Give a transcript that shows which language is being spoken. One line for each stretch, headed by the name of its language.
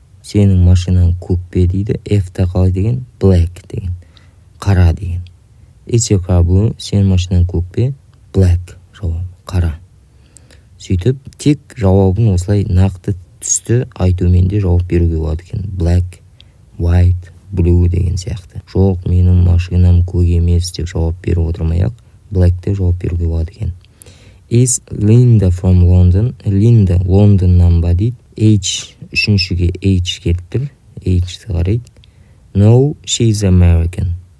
Kazakh: Сенің машинаң көк пе дейді. F-та қалай деген?
English: Black деген.
Kazakh: Қара деген.
English: Is your car blue?
Kazakh: Сенің машинаң көк пе? Black жауабы. Қара. Сөйтіп, тек жауабын осылай нақты түсті айтумен де жауап беруге болады екен.
English: Black, white, blue
Kazakh: деген сияқты. Жоқ, менің машинам көк емес деп жауап беріп отырмай-ақ, black деп жауап беруге болады екен.
English: Is Linda from London?
Kazakh: Linda Лондоннан ба дейді. H, үшіншіге H келіп тұр. H-ті қарайды.
English: No, she's American.